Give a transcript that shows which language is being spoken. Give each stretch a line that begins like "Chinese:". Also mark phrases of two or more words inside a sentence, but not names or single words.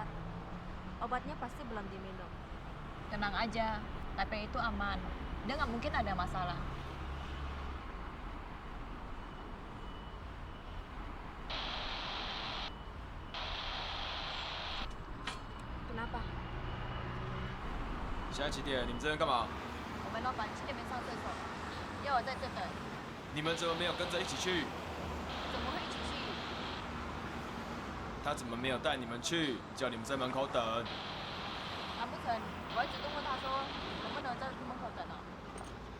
Indonesian: Obatnya pasti belum diminum. Tenang aja, Taipei itu aman. Dia nggak mungkin ada masalah. Kenapa?
Chinese: 现在几点？你们这边干嘛？我们老板7点没上厕所，要我在这等。你们怎么没有跟着一起去？怎么会一起去？他怎么没有带你们去？叫你们在门口等。难不成我会主动问他说能不能在门口等呢？